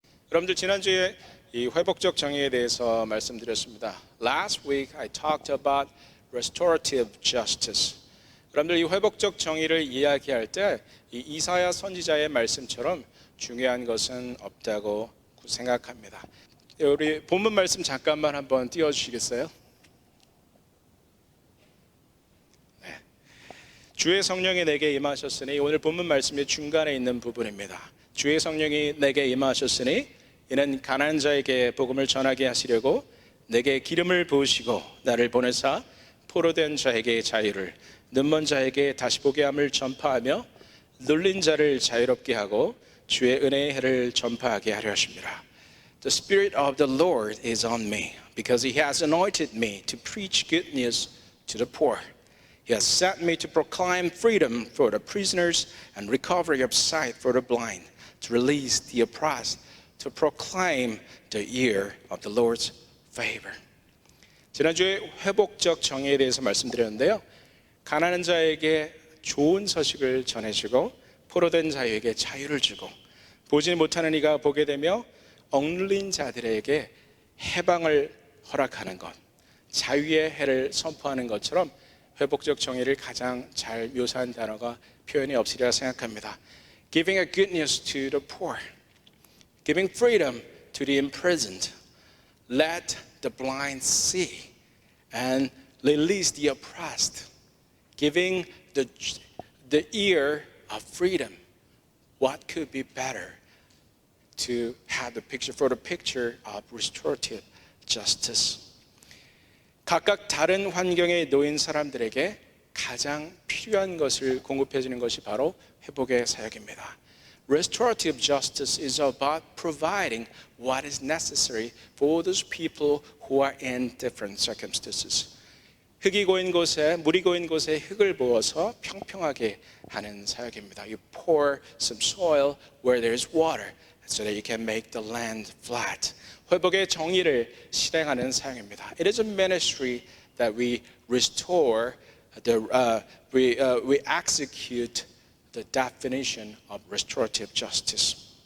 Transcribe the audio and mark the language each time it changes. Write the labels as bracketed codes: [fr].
[ko] 여러분들 지난주에 이 회복적 정의에 대해서 말씀드렸습니다. [en] Last week I talked about restorative justice. [ko] 여러분들 이 회복적 정의를 이야기할 때 이 이사야 선지자의 말씀처럼 중요한 것은 없다고 생각합니다. 우리 본문 말씀 잠깐만 한번 띄워주시겠어요? 네. 주의 성령이 내게 임하셨으니, 오늘 본문 말씀의 중간에 있는 부분입니다. 주의 성령이 내게 임하셨으니 이는 가난한 자에게 복음을 전하게 하시려고 내게 기름을 부으시고 나를 보내사 포로된 자에게 자유를, 눈먼 자에게 다시 보게 함을 전파하며 눌린 자를 자유롭게 하고 주의 은혜의 해를 전파하게 하려 하십니다. [en] The Spirit of the Lord is on me because He has anointed me to preach good news to the poor. He has sent me to proclaim freedom for the prisoners and recovery of sight for the blind, to release the oppressed, to proclaim the year of the Lord's favor. [ko] 지난주에 회복적 정의에 대해서 말씀드렸는데요. 가난한 자에게 좋은 소식을 전해주고 포로된 자에게 자유를 주고 보지 못하는 이가 보게 되며 억눌린 자들에게 해방을 허락하는 것, 자유의 해를 선포하는 것처럼 회복적 정의를 가장 잘 묘사한 단어가 표현이 없으리라 생각합니다. [en] Giving a good news to the poor, giving freedom to the imprisoned, let the blind see and release the oppressed, giving the ear of freedom. What could be better to have the picture of restorative justice? [ko] 각각 다른 환경에 놓인 사람들에게 가장 필요한 것을 공급해 주는 것이 바로 회복의 사역입니다. [en] Restorative justice is about providing what is necessary for those people who are in different circumstances. [ko] 흙이 고인 곳에, 물이 고인 곳에 흙을 부어서 평평하게 하는 사역입니다. [en] You pour some soil where there is water so that you can make the land flat. [ko] 회복의 정의를 실행하는 사역입니다. [en] It is a ministry that we restore, we execute the definition of restorative justice.